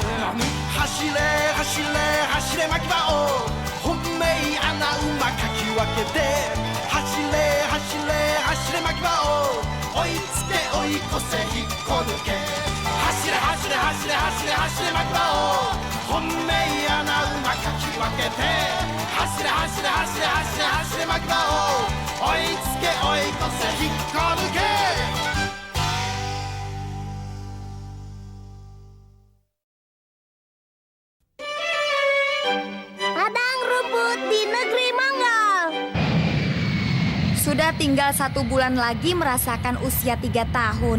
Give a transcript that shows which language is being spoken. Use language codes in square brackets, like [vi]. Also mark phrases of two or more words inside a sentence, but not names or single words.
[ja] 走れ走れ走れ巻き場を本命穴馬かき分けて、走れ走れ走れ巻き場を追いつけ追い越せ引っこ抜け。走れ走れ走れ走れ走れ巻き場を本命穴馬かき分けて、走れ走れ走れ走れ走れ巻き場を追いつけ追い越せ引っこ抜け。 [id] Padang rumput di negeri Mongol. Sudah tinggal 1 bulan lagi merasakan usia 3 tahun.